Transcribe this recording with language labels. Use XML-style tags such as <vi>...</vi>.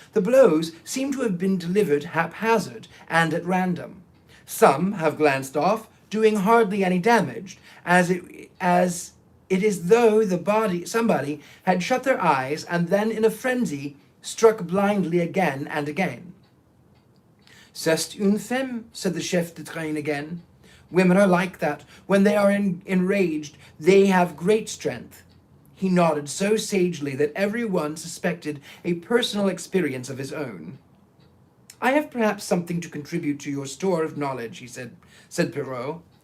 <en>The blows seem to have been delivered haphazard and at random. Some have glanced off, doing hardly any damage, as it is though somebody had shut their eyes and then in a frenzy struck blindly again and again.</en> <fr>C'est une femme,</fr> <en>said the chef de train again. Women are like that. When they are enraged, they have great strength. He nodded so sagely that everyone suspected a personal experience of his own. I have perhaps something to contribute to your store of knowledge, he said Perrault.</en>